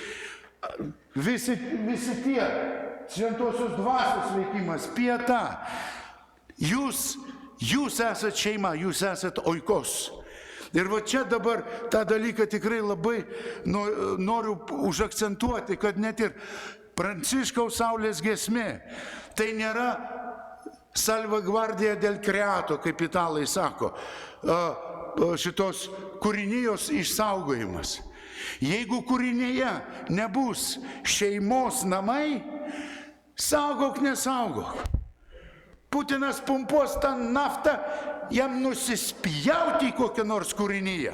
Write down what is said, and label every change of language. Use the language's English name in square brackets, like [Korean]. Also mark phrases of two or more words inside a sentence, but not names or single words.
[Lithuanian] Visi tie, šventosios dvasios veikimas, pieta. Jūs esat šeima, jūs esat oikos. [Italian] Ir va čia dabar tą dalyką tikrai labai noriu užakcentuoti, kad net ir Pranciškaus Saulės giesmė, tai nėra salvaguardia del creato, [Lithuanian] kaip italai sako, šitos kūrinijos išsaugojimas. Jeigu kūrinyje nebus šeimos namai, saugok, nesaugok. Putinas pumpuos tą naftą, jam nusispjauti į kokią nors kūrinyje.